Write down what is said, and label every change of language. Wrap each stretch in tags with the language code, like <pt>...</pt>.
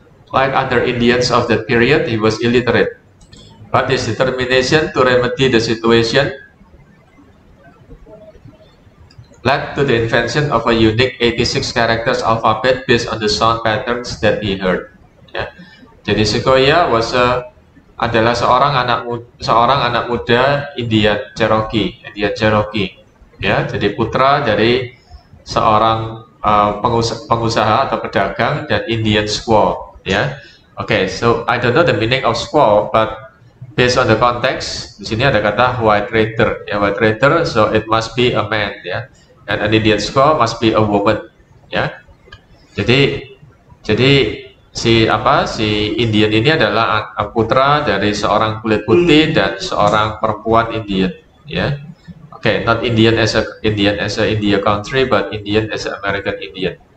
<en>Like other Indians of that period, he was illiterate, but his determination to remedy the situation led to the invention of a unique 86 characters alphabet based on the sound patterns that he heard.</en> <id>Ya. Jadi Sequoyah adalah seorang anak muda Indian Cherokee. Ya, jadi putra dari seorang pengusaha atau pedagang dan Indian squaw.</id> <en>Ya, okay, so I don't know the meaning of squaw, but based on the context,</en> <id>di sini ada kata</id> <en>white trader. Ya, white trader, so it must be a man. Ya. And an Indian squaw must be a woman, ya.</en> <id>Jadi si Indian ini adalah putra dari seorang kulit putih dan seorang perempuan Indian, ya.</id> <en>Okay, not Indian as a India country, but Indian as an American Indian.</en>